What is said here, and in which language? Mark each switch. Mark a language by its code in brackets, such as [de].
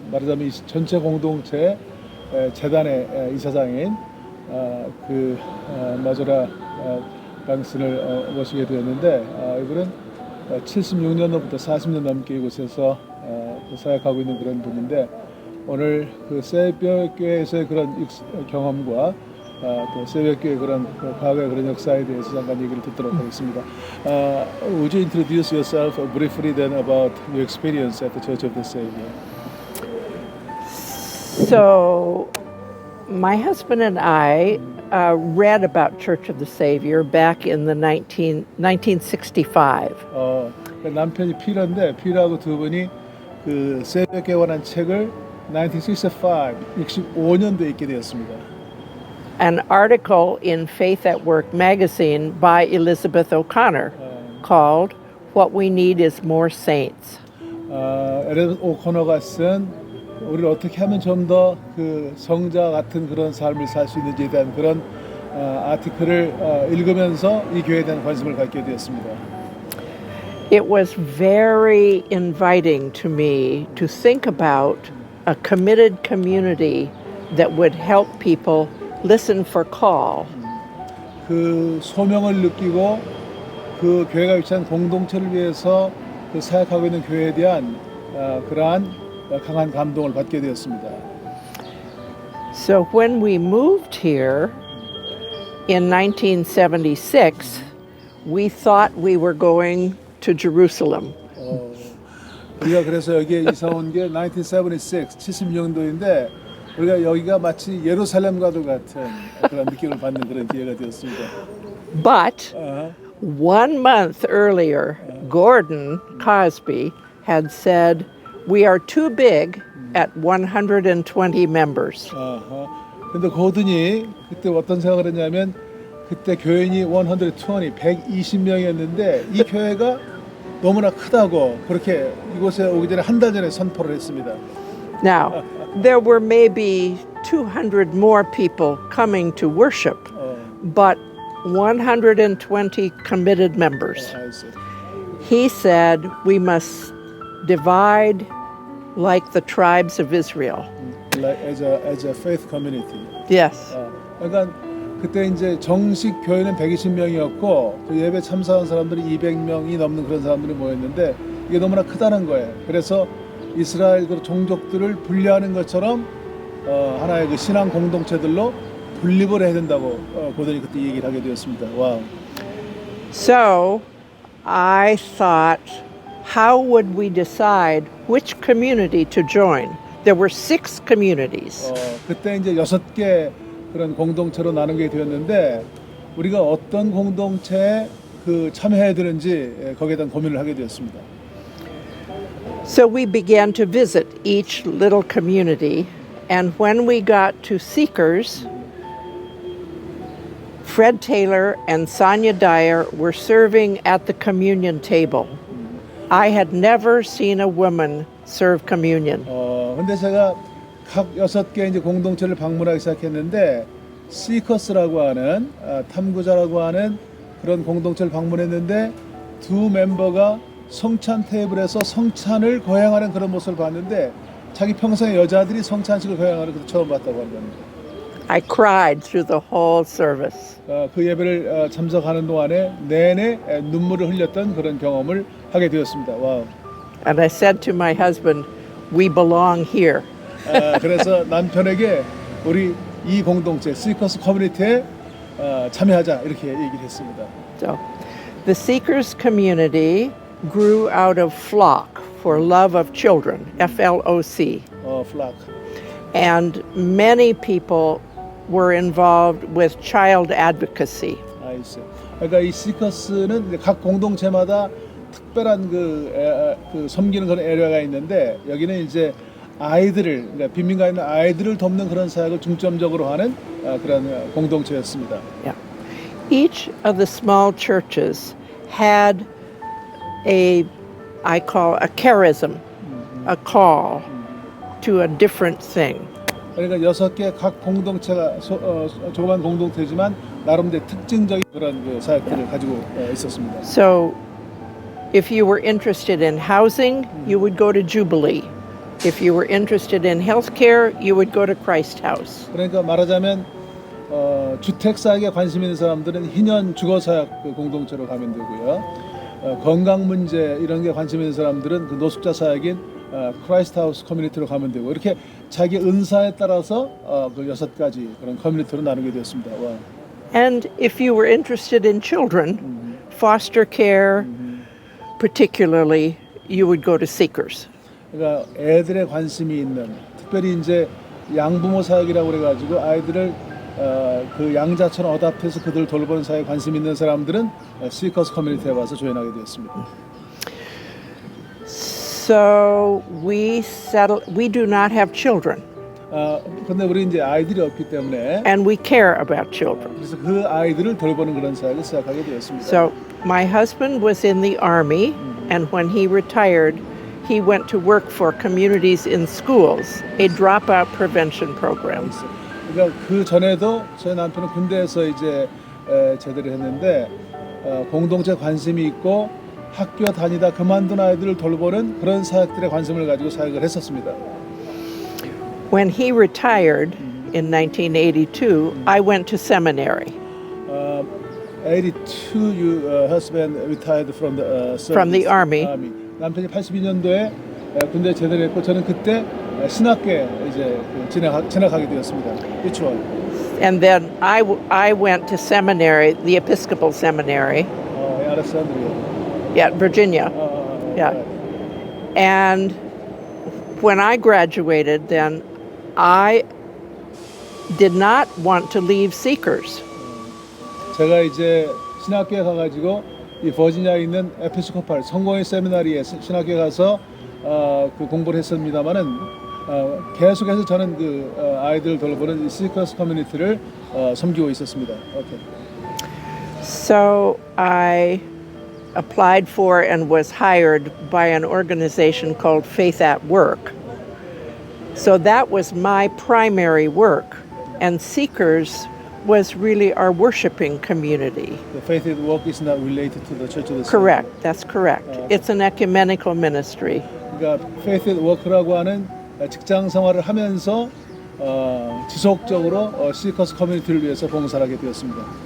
[ko] 말하자면 이 전체 공동체 재단의 이사장인 그 마조라 뱅슨을 모시게 되었는데 이분은 76년도부터 40년 넘게 이곳에서 사역하고 있는 그런 분인데 오늘 그 세이비어교회에서의 그런 경험과 또 세이비어교회 그런 과거의 그런 역사에 대해서 잠깐 얘기를 듣도록 하겠습니다. [en] Would you introduce yourself briefly then about your experience at the Church of the Savior? So, my husband and I read about Church of the Savior back in the 1965. [ko] 남편이 피러인데 피러하고 두 분이 그 세이비어교회에 관한 책을 65년도에 읽게 되었습니다. [en] An article in Faith at Work magazine by Elizabeth O'Connor called What We Need is More Saints. [ko] 엘리자베스 오코너가 쓴 우리를 어떻게 하면 좀 더 그 성자 같은 그런 삶을 살 수 있는지에 대한 그런 아티클을 읽으면서 이 교회에 대한 관심을 갖게 되었습니다. [en] It was very inviting to me to think about a committed community that would help people listen for call. [ko] 그 소명을 느끼고 그 교회가 위치한 공동체를 위해서 그 사역하고 있는 교회에 대한 그러한 강한 감동을 받게 되었습니다. [en] So when we moved here in 1976, we thought we were going to Jerusalem. [ko] 우리가 그래서 여기에 이사 온 게 1976, 70년도인데 우리가 여기가 마치 예루살렘과도 같은 그런 느낌을 받는 그런 기회가 되었습니다. [en] But 1 month earlier, Gordon Cosby had said, "We are too big at 120 members." [ko] 근데 고든이 그때 어떤 생각을 했냐면 그때 교인이 120명이었는데 이 교회가 너무나 크다고 그렇게 이곳에 오기 전에 한 달 전에 선포를 했습니다. [en] Now, there were maybe 200 more people coming to worship, but 120 committed members. He said we must divide like the tribes of Israel. Like as a faith community. Yes. [ko] 그러니까 그때 이제 정식 교회는 120명이었고 그 예배 참석한 사람들이 200명이 넘는 그런 사람들이 모였는데 이게 너무나 크다는 거예요. 그래서 이스라엘 그 종족들을 분리하는 것처럼 하나의 그 신앙 공동체들로 분립을 해야 된다고 고든이 그때 얘기를 하게 되었습니다. 와. [en] So I thought, how would we decide which community to join? There were 6 communities. [ko] 그때 이제 6개 그런 공동체로 나누게 되었는데 우리가 어떤 공동체에 그 참여해야 되는지 거기에 대한 고민을 하게 되었습니다. [en] So we began to visit each little community, and when we got to Seekers, Fred Taylor and Sonia Dyer were serving at the communion table. I had never seen a woman serve communion. [ko] 근데 제가 각 6개 이제 공동체를 방문하기 시작했는데 시커스라고 하는 탐구자라고 하는 그런 공동체를 방문했는데 두 멤버가 성찬 테이블에서 성찬을 거행하는 그런 모습을 봤는데 자기 평생에 여자들이 성찬식을 거행하는 것도 처음 봤다고 하는 겁니다. [en] I cried through the whole service. [ko] 그 예배를 참석하는 동안에 내내 눈물을 흘렸던 그런 경험을 하게 되었습니다. 와우. [en] And I said to my husband, we belong here. [ko] 그래서 남편에게 우리 이 공동체 시커스 커뮤니티에 참여하자 이렇게 얘기를 했습니다. [en] So, the Seekers community grew out of Flock for Love of Children, FLOC. flock. And many people were involved with child advocacy. [ko] 그러니까 이 시커스는 각 공동체마다 특별한 그 섬기는 그런 에리어가 있는데 여기는 이제 아이들을 그러니까 빈민가에 있는 아이들을 돕는 그런 사역을 중점적으로 하는 그런 공동체였습니다. [en] Yeah. Each of the small churches had I call a charism, a call to a different thing. [ko] 그러니까 6개 각 공동체가 조그만 공동체지만 나름대로 특징적인 그런 그 사역들을 가지고 있었습니다. [en] So if you were interested in housing, you would go to Jubilee. If you were interested in healthcare, you would go to Christ House. [ko] 그러니까 말하자면 주택 사역에 관심 있는 사람들은 희년 주거 사역 그 공동체로 가면 되고요. 건강 문제 이런 게 관심 있는 사람들은 그 노숙자 사역인 크라이스트 하우스 커뮤니티로 가면 되고 이렇게 자기 은사에 따라서 그 6가지 그런 커뮤니티로 나누게 되었습니다. 와. [en] And if you were interested in children, foster care, particularly, you would go to Seekers. [ko] 그러니까 애들에 관심이 있는 특별히 이제 양부모 사역이라고 그래가지고 아이들을 그 양자처럼 어답해서 그들 돌보는 사역에 관심 있는 사람들은 시커스 커뮤니티에 와서 조인하게 되었습니다. [en] So we do not have children. [ko] 근데 우리 이제 아이들이 없기 때문에 [en] And we care about children. [ko] 그래서 그 아이들을 돌보는 그런 사역을 시작하게 되었습니다. [en] So my husband was in the army, and when he retired, he went to work for communities in schools, a dropout prevention program. [ko] 그러니까 그 전에도 저희 남편은 군대에서 이제 제대를 했는데 공동체 관심이 있고 학교 다니다 그만둔 아이들을 돌보는 그런 사역들에 관심을 가지고 사역을 했었습니다. [en] When he retired in 1982, I went to seminary. 82, your husband retired from the service. From the army. [ko] 남편이 82년도에 군대 제대했고 저는 그때 신학교에 이제 진학하게 되었습니다. 유치원. [en] And then I went to seminary, the Episcopal Seminary. Alexandria. At Virginia. Yeah. And when I graduated, then I did not want to leave Seekers. [ko] 제가 이제 신학교에 가가지고 이 버지니아에 있는 에피스코팔 성공회 세미나리에 신학교에 가서 그 공부를 했습니다만은 계속해서 저는 그 아이들을 돌보는 이 시커스 커뮤니티를 섬기고 있었습니다. [en] Okay. So I applied for and was hired by an organization called Faith at Work. So that was my primary work, and Seekers was really our worshiping community. The Faith at Work is not related to the Church of the Correct, that's correct. It's an ecumenical ministry. [ko] 그러니까 Faith at Work라고 하는 직장 생활을 하면서 지속적으로 시커스 커뮤니티를 위해서 봉사를 하게 되었습니다.